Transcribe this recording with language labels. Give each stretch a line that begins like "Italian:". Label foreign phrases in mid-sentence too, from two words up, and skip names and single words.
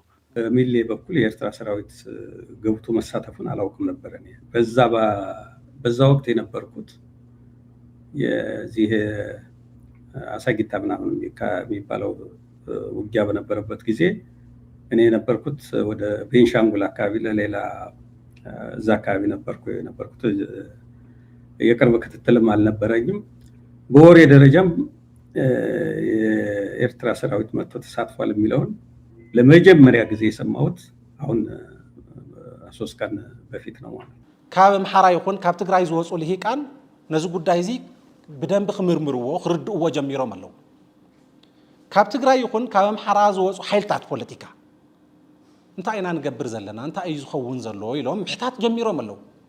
Amharic: ሚሌ በኩል የኤርትራ ሰራዊት ገብቶ መሳተፉን አላውቅም ነበር። እኔ በዛ ወቅት የነበርኩት የዚህ አሳጊታ ምናምን የሚባለው ውጊያ በነበረበት ጊዜ እኔ የነበርኩት ወደ ቤንሻንጉል አካባቢ ለሌላ እዛ አካባቢ የነበርኩት የቅርብ ክትትልም አልነበረኝም። በወሬ ደረጃም የኤርትራ ሰራዊት መጥቶ ተሳትፏል የሚለውን ለመጀመሪያ ጊዜ የሰማሁት አሁን 3 ቀን በፊት ነው ማለት ነው።
Tigrinya: ካብ ምሓራ ይኹን ካብ ትግራይ ዝወፁ ልሂቃን ነዚ ጉዳይ እዚ ብደንብ ክምርምርዎ ክርድእዎ ጀሚሮም ኣለዉ። ካብ ትግራይ ይኹን ካብ ምሓራ ዝወፁ ሓይልታት ፖለቲካ እንታይ ኢና ንገብር ዘለና እንታይ እዩ ዝኸውን ዘሎ ኢሎም ምሕታት ጀሚሮም ኣለዉ።